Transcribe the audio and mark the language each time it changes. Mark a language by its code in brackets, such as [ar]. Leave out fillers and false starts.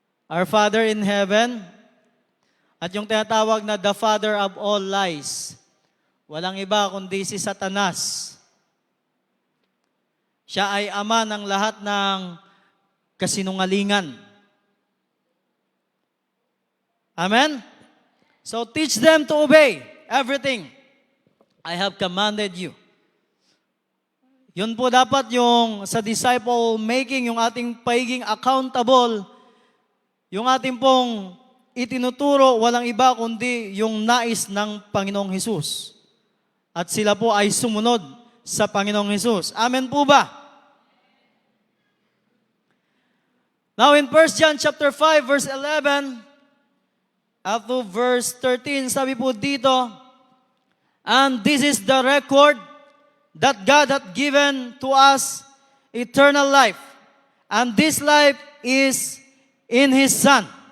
[en] Our Father in heaven, [tl] at yung tinatawag na [en] the father of all lies. [tl] Walang iba kundi si Satanas. Siya ay ama ng lahat ng kasinungalingan. Amen? [en] So teach them to obey everything I have commanded you. [tl] Yun po dapat yung sa disciple making, yung ating pagiging accountable, yung ating pong itinuturo, walang iba kundi yung nais ng Panginoong Hesus. At sila po ay sumunod sa Panginoong Hesus. Amen po ba? [en] Now in 1 John chapter 5 verse 11 up to verse 13, [tl] sabi po dito, [en] and this is the record that God hath given to us eternal life, and this life is in His Son.